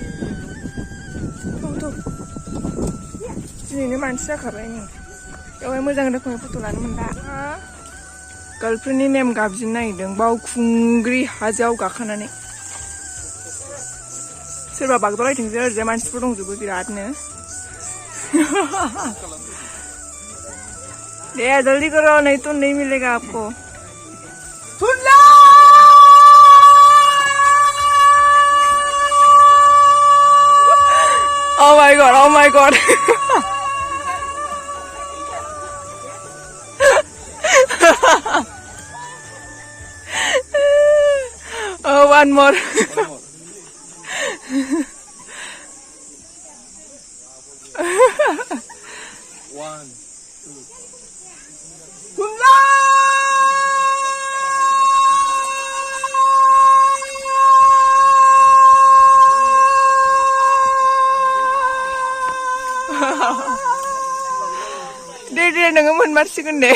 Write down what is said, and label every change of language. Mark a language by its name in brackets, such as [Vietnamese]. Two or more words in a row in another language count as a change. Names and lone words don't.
[Bodo] दिनैनो मानसि जाखाबाय नै बेवहाय मोजां रोखोमनि फट' लानो मोनला गार्लफ्रेन्डनि नेम गाबज्रिनो नागिरदों बावखुंग्रि हाजोआव गाखोनानै सोरबा बागदावलायथोंसै ओरैजाय मानसिफोर दंजोबो बिरादनो दे [Hindi] जल्दी करो नहीं तो नहीं मिलेगा आपको [English] Oh my god, oh my god. Oh, one more. One, two. [Bodo] दे नोङो मोनमारसिगोन दे